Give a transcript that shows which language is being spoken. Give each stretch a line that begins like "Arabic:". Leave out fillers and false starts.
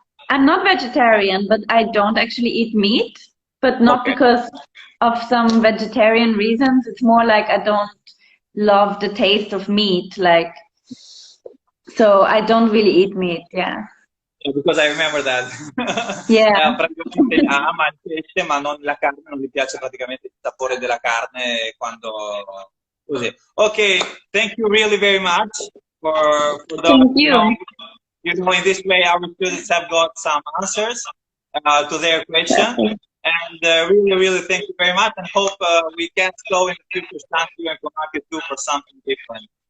English: I'm not vegetarian, but I don't actually eat meat, but not Okay. because of some vegetarian reasons. It's more like I don't love the taste of meat, like, so I don't really eat meat, yeah. Yeah, because I remember that. Yeah.
Italian: Praticamente ama il pesce, ma non la carne, non gli piace praticamente il sapore della carne quando così.
English: Okay, thank you really very much for those, Thank you. you know, in this way our students have got some answers to their question. And really, really thank you very much and hope we can go in the future stand you and Comacchio too for something different.